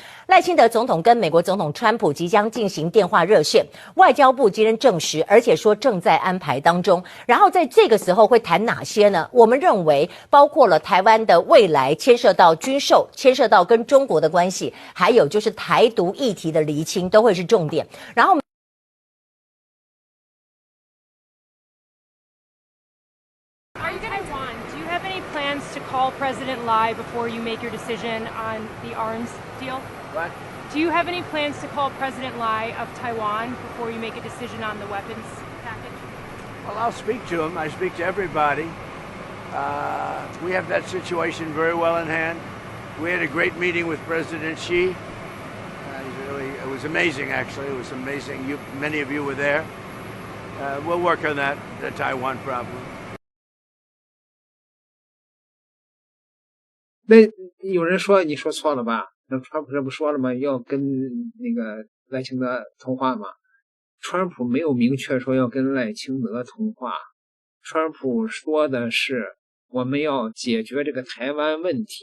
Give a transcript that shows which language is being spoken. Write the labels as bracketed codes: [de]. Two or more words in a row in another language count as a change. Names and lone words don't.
[zh] 賴清德總統跟美國總統川普即將進行電話熱線，外交部今天證實，而且說正在安排當中。然後在這個時候會談哪些呢？我們認為包括了台灣的未來，牽涉到軍售，牽涉到跟中國的關係，還有就是台獨議題的釐清都會是重點。然後 [en] Are you Taiwan? Do you have any plans to call President Lai before you make your decision on the arms deal? What? Do you have any plans to call President Lai of Taiwan before you make a decision on the weapons package? Well, I'll speak to him. I speak to everybody. We have that situation very well in hand. We had a great meeting with President Xi. It was amazing, actually. It was amazing. Many of you were there. We'll work on that, the Taiwan problem. [zh] 那有人说你说錯了吧？那川普这不說了嗎？要跟那個賴清德通話嗎？川普沒有明確說要跟賴清德通話，川普說的是我們要解決這個台灣問題。